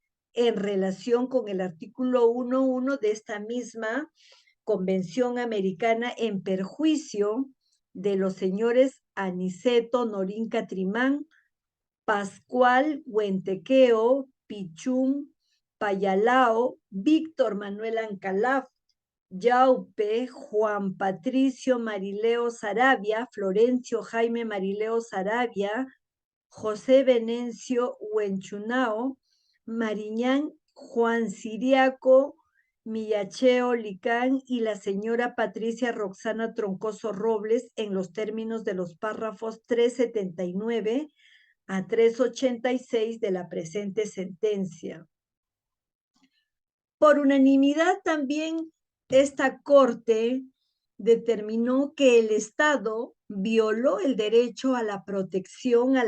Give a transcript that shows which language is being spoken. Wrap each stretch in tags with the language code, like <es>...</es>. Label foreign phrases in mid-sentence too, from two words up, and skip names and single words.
<es>en relación con el artículo 1.1 de esta misma Convención Americana en perjuicio de los señores Aniceto Norín Catrimán, Pascual Huentequeo, Pichún, Payalao, Víctor Manuel Ancalaf, Yaupe, Juan Patricio Marileo Sarabia, Florencio Jaime Marileo Sarabia, José Venencio Huenchunao, Mariñán Juan Siriaco, Millacheo Licán y la señora Patricia Roxana Troncoso Robles en los términos de los párrafos 379 a 386 de la presente sentencia. Por unanimidad también esta Corte determinó que el Estado violó el derecho a la protección a</es>